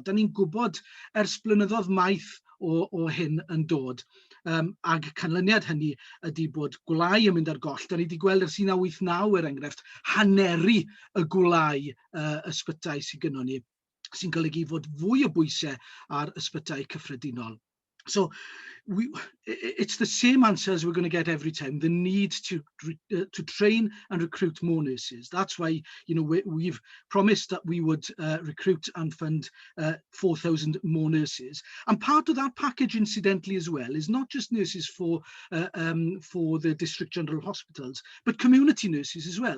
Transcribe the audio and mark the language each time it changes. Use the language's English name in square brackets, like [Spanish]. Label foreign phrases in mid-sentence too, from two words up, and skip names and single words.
[Welsh] Da ni'n gwybod ers blynyddoedd maith o hyn yn dod. Ag canlyniad hynny ydy bod gwlau yn mynd ar goll. Da ni wedi gweld ers 1989 enghraifft haneru y gwlau ysbytau sy'n gynnon ni, sy'n golygu fod fwy o bwysau ar ysbytau cyffredinol. [English] So it's the same answer as we're going to get every time, the need to train and recruit more nurses. That's why, we've promised that we would recruit and fund 4,000 more nurses. And part of that package, incidentally, as well, is not just nurses for the district general hospitals, but community nurses as well.